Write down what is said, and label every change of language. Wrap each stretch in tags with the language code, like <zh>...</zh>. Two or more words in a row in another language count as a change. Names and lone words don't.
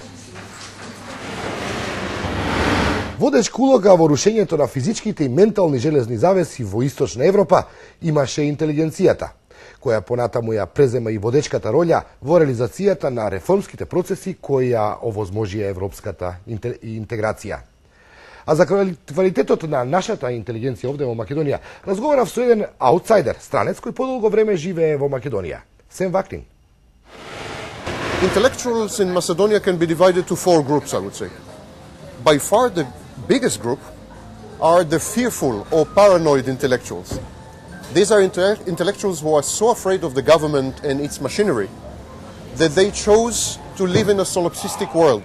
<mk>Водечка улога во рушењето на физичките и ментални железни завеси во Источна Европа имаше интелигенцијата, која понатаму ја презема и водечката роља во реализацијата на реформските процеси кои ја овозможија европската интеграција. А за квалитетот на нашата интелигенција овде во Македонија разговарав со еден аутсайдер, странец кој подолго време живее во Македонија. Сем Ваклин.</mk> <en>Intellectuals in Macedonia can be divided to 4 groups, I would say. By far the biggest group are the fearful or paranoid intellectuals. These are intellectuals who are so afraid of the government and its machinery that they chose to live in a solipsistic world.</en>